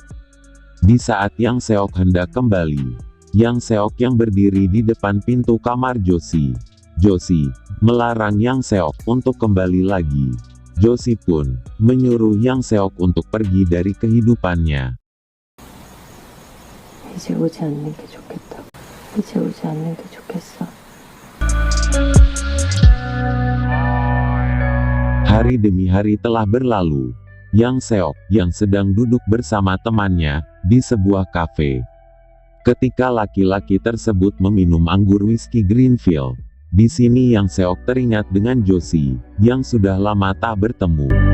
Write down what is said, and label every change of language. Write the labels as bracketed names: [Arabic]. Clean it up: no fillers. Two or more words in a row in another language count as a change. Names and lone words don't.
[Indonesian] Di saat Yang Seok hendak kembali, Yang Seok yang berdiri di depan pintu kamar Josie. Josie melarang Yang Seok untuk kembali lagi. Josie pun menyuruh Yang Seok untuk pergi dari kehidupannya. [Korean] 이제 오지 않는 게 좋겠다. 이제 오지 않는 게 좋겠어. [Indonesian] Hari demi hari telah berlalu. Yang Seok yang sedang duduk bersama temannya di sebuah kafe. Ketika laki-laki tersebut meminum anggur whisky Greenfield, di sini Yang Seok teringat dengan Josie yang sudah lama tak bertemu.